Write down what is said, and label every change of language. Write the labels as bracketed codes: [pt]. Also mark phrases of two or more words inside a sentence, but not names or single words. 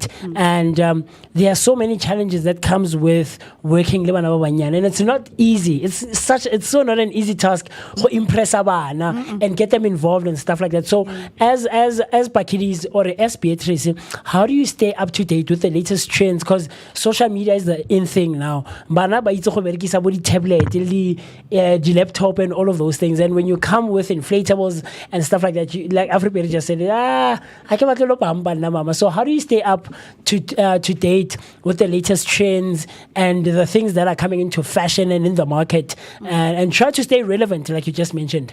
[en] And there are so many challenges that comes with working, and it's not easy. It's so not an easy task to impress abana and get them involved and stuff like that. So as Bakidis or as Beatrice, how do you stay up to date with the latest trends? Because social media is the in thing now. [tn] Bana ba itse go berekisa bo di tablet, [en] the laptop and all of those things. And when you come with inflatables and stuff like that, like everybody just said, I can't battle up mama. So how do you stay up to date with the latest trends and the things that are coming into fashion and in the market, and try to stay relevant, like you just mentioned?